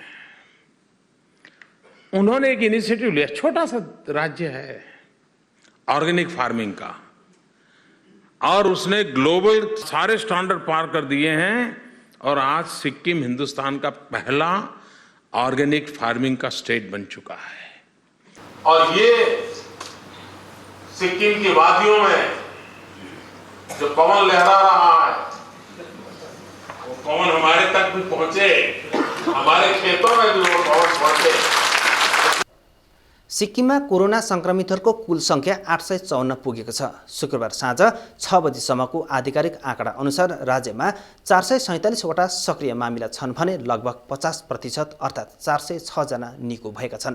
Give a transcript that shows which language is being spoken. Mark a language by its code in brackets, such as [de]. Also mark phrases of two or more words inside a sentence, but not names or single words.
[hi] उन्होंने एक इनिशिएटिव लिया, छोटा सा राज्य है [en] organic farming [hi] का, और उसने ग्लोबल सारे स्टैंडर्ड पार कर दिए हैं और आज सिक्किम हिंदुस्तान का पहला [en] organic farming [hi] का स्टेट बन चुका है। और ये सिक्किम की वादियों में जो पवन लहरा रहा है पवन हमारे तक भी पहुंचे, हमारे खेतों में भी वो पवन पहुंचे। [ne] सिक्किममा कोरोना संक्रमितहरूको कुल सङ्ख्या 854 पुगेको छ। शुक्रबार साँझ 6 बजीसम्मको आधिकारिक आँकडा अनुसार राज्यमा 447वटा सक्रिय मामिला छन् भने लगभग 50% अर्थात् 406 जना निको भएका छन्।